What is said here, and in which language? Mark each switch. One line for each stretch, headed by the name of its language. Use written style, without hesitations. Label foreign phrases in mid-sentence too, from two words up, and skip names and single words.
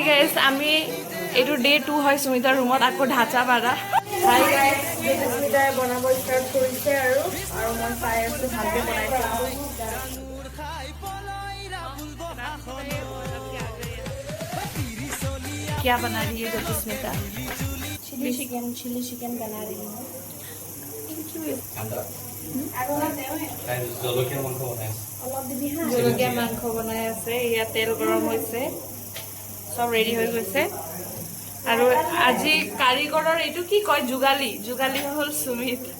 Assamese: গাইজ আমি এইটো ডে 2 হয় সুমিতাৰ ৰুমত আকৌ ঢাচা পাৰা। হাই গাইজ সুমিতাই বনাব ষ্টাৰ্ট কৰিছে আৰু মই চাই আছো ভালকে বনাইছে।
Hindi: क्या बना रही है सुस्मिता? चिली चिकन बना रही हूँ।
Assamese: জলকীয়া মাংস বনাই আছে। ইয়াত তেল গৰম হৈছে, সব ৰেডি হৈ গৈছে। আৰু আজি কাৰিকৰৰ এইটো কি কয়, যোগালী হ'ল সুমিত।